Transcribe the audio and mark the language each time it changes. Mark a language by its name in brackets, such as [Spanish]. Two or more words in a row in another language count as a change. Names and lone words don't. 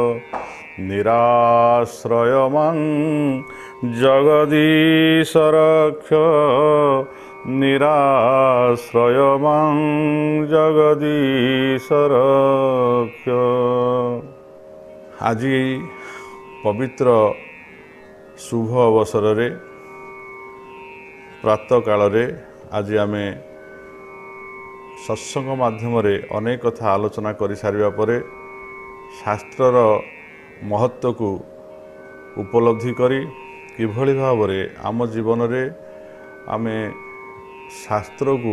[Sanskrit] निराश्रय मां जगदीश रक्ष। निराश्रय मां जगदीश रक्ष। [Odia] ଆଜି ପବିତ୍ର ଶୁଭ ଅବସରରେ ପ୍ରାତଃକାଳରେ ଆଜି ଆମେ ସତ୍ସଙ୍ଗ ମାଧ୍ୟମରେ ଅନେକ କଥା ଆଲୋଚନା କରିସାରିବା ପରେ ଶାସ୍ତ୍ରର ମହତ୍ତ୍ୱକୁ ଉପଲବ୍ଧି କରି କିଭଳି ଭାବରେ ଆମ ଜୀବନରେ ଆମେ ଶାସ୍ତ୍ରକୁ